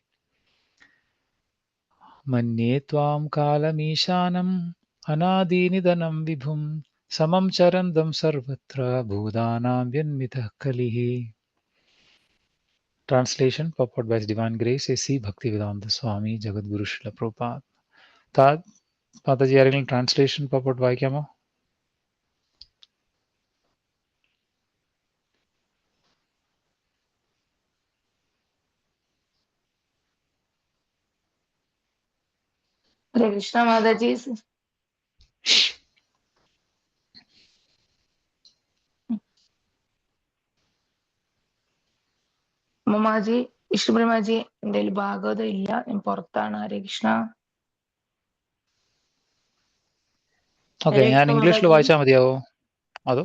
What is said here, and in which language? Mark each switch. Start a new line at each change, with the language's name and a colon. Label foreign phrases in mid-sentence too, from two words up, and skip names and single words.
Sanskrit: മന്യേ ത്വാം കാലമീശാനം അനാദിനിധനം വിഭും സമം ചരന്തം സർവത്ര ഭൂതാനാം യന്മിതഃ കലിഃ.
English: Translation purport by His Divine Grace A.C. Bhaktivedanta Swami Jagadguru Srila Prabhupada.
Malayalam: മാതാജി ആരെങ്കിലും
English: translation purport
Malayalam: വായിക്കാമോ?
Hindi: हरे कृष्णा माताजी.
Malayalam: അമ്മമാജി, വിഷ്ണുപ്രമാജി, എൻ്റെ കയ്യിൽ ഭാഗവതം ഇല്ല, ഞാൻ പുറത്താണ്. ഹരേ കൃഷ്ണ. ഓക്കെ, ഞാൻ ഇംഗ്ലീഷിൽ വായിച്ചാൽ മതിയാവോ അതോ?